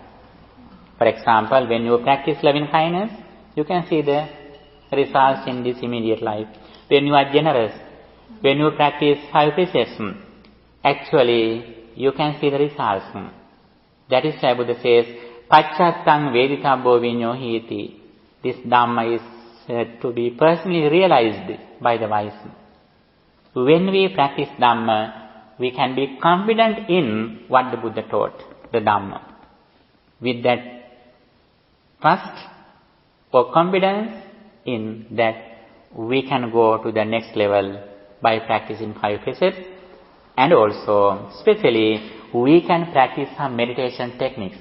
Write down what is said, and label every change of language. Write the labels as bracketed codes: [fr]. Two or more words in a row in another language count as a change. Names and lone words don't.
[en] For example, when you practice loving kindness, you can see the results in this immediate life. When you are generous, when you practice 5 precepts, actually you can see the results. That is why Buddha says, [pi] Pacchattang veditabbo vinyohiti. [en] This Dhamma is to be personally realized by the wise. When we practice Dhamma, we can be confident in what the Buddha taught, the Dhamma. With that trust or confidence in that, we can go to the next level by practicing 5 precepts, and also, especially, we can practice some meditation techniques.